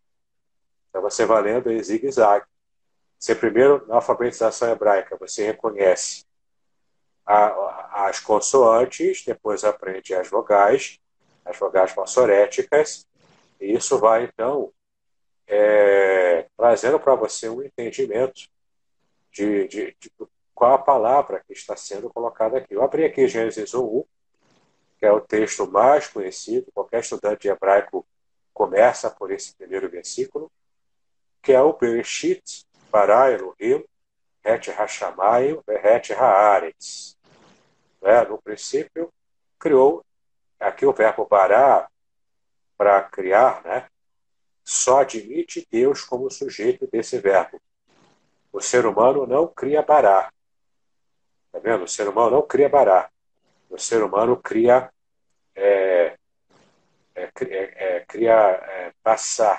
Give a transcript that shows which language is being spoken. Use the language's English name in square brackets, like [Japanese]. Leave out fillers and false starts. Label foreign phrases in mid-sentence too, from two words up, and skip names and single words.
[Portuguese] Então você vai lendo em zigue-zague. Você primeiro, na alfabetização hebraica, você reconhece as consoantes, depois aprende as vogais massoréticas, e isso vai, então, trazendo para você um entendimento de qual a palavra que está sendo colocada aqui. Eu abri aqui Gênesis 1, que é o texto mais conhecido, qualquer estudante de hebraico começa por esse primeiro versículo, que é o [Hebrew] בראשית ברא אלהים את השמים ואת הארץ. [Portuguese] No princípio, criou, aqui o verbo bará, para criar, né? Só admite Deus como sujeito desse verbo. O ser humano não cria bará. Tá vendo? O ser humano não cria bará. O ser humano cria passar.